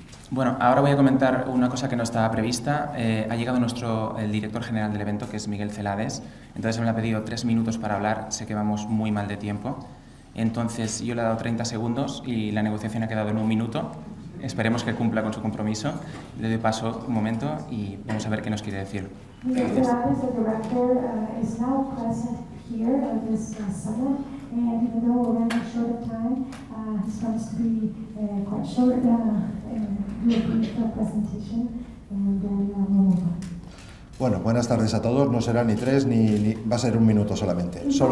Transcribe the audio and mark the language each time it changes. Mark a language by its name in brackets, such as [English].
[Spanish] Bueno, ahora voy a comentar una cosa que no estaba prevista. Ha llegado el director general del evento, que es Miguel Celades. Entonces me ha pedido 3 minutos para hablar. Sé que vamos muy mal de tiempo. Entonces yo le he dado 30 segundos y la negociación ha quedado en 1 minuto. Esperemos que cumpla con su compromiso. Le doy paso un momento y vamos a ver qué nos quiere decir. [English] Miguel Celades, the director, is now present here at this summit, and even though we're running short of time, he's promised to be quite short, do a brief presentation, and then we'll move on. [Spanish] Bueno, buenas tardes a todos. No será ni 3 ni va a ser 1 minuto solamente.